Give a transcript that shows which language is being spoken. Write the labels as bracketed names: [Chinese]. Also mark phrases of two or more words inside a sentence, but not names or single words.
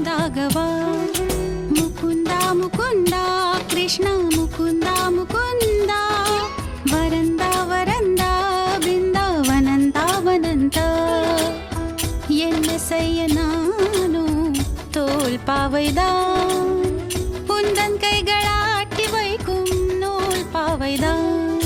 [Malayalam] ഭഗവാൻ. [Sanskrit] മുകുന്ദ മുകുന്ദ കൃഷ്ണ മുകുന്ദ മുകുന്ദ വരന്ദ വരന്ദ ബൃന്ദാവനന്ദ വനന്ദ. [Tamil] என்ன செய்ய நானும் தோல் பாவைதான், உந்தன் கைகளாட்டி வைக்கும் நூல் பாவைதான்.